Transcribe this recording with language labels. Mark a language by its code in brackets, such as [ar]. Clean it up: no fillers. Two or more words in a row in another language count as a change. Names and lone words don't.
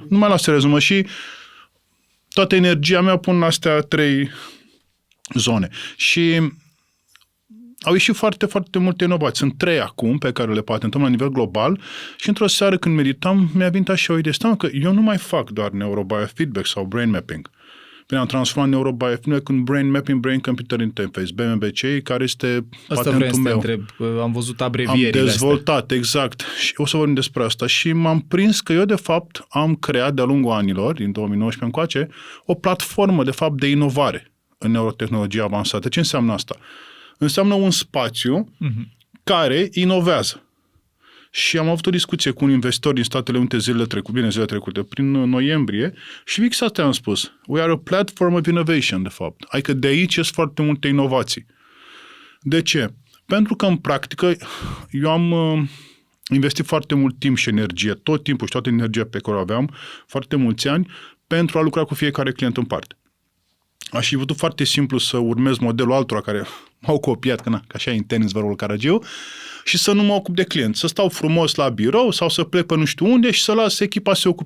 [ro] Nu mai las să rezumă și toată energia mea pun astea 3 zone. Și au ieșit foarte, foarte multe inovații. Sunt 3 acum pe care le patentăm la nivel global și într-o seară când meditam mi-a venit așa o idee. Stai că eu nu mai fac doar neurobiofeedback sau [en] brain mapping. [ro] Bine, am transformat neurobiofeedback în [en] brain mapping, brain computer interface, [ro] BMBC, care este asta patentul meu. Întreb. Am văzut abrevierile am dezvoltat, astea. Exact. Și o să vorbim despre asta. Și m-am prins că eu, de fapt, am creat de-a lungul anilor, din 2019 încoace, o platformă, de fapt, de inovare în neurotehnologie avansată. Ce înseamnă asta? Înseamnă un spațiu care inovează. și am avut o discuție cu un investitor din Statele Unite zilele trecute, prin noiembrie, și fix asta am spus. [en] We are a platform of innovation, [ro] de fapt. Adică de aici sunt foarte multe inovații. De ce? Pentru că, în practică, eu am investit foarte mult timp și energie, tot timpul și toată energia pe care o aveam, foarte mulți ani, pentru a lucra cu fiecare client în parte. Aș fi putut foarte simplu să urmez modelul altora care m-au copiat, că așa e în tenis vărul Caragiu, și să nu mă ocup de client, să stau frumos la birou sau să plec pe nu știu unde și să las echipa să se ocupe.